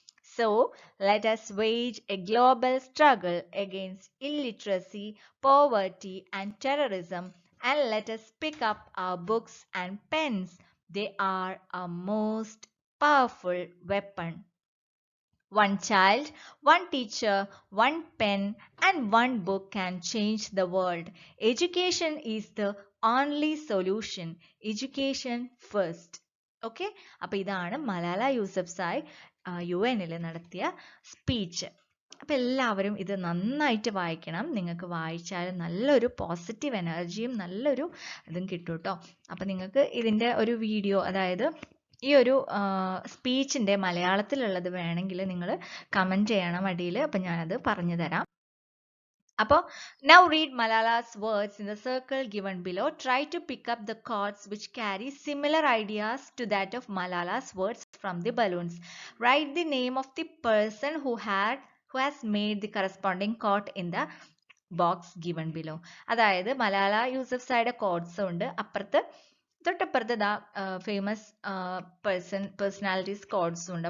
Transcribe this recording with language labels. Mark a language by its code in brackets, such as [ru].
[en] So, let us wage a global struggle against illiteracy, poverty, and terrorism, and let us pick up our books and pens. They are our most powerful weapon. One child, one teacher, one pen, and one book can change the world. Education is the only solution. Education first. [ml] Okay, അപ്പൊ ഇതാണ് Malala Yousafzai UN നടത്തിയ speech. അപ്പം എല്ലാവരും ഇത് നന്നായിട്ട് വായിക്കണം. നിങ്ങൾക്ക് വായിച്ചാൽ നല്ലൊരു പോസിറ്റീവ് എനർജിയും നല്ലൊരു ഇതും കിട്ടും കേട്ടോ. അപ്പം നിങ്ങൾക്ക് ഇതിൻ്റെ ഒരു വീഡിയോ, അതായത് ഈ ഒരു സ്പീച്ചിൻ്റെ മലയാളത്തിലുള്ളത് വേണമെങ്കിൽ നിങ്ങൾ കമൻറ്റ് ചെയ്യണം അടിയിൽ. അപ്പം ഞാനത് പറഞ്ഞു തരാം. അപ്പോൾ [en] now read Malala's words in the circle given below. Try to pick up the chords which carry similar ideas to that of Malala's words from the balloons. Write the name of the person who has made the corresponding chord in the box given below. [ml] അതായത് Malala യൂസഫ്സായുടെ codes ഉണ്ട്, തൊട്ടപ്പുറത്ത് ദാ famous personalities കോഡ്സും ഉണ്ട്.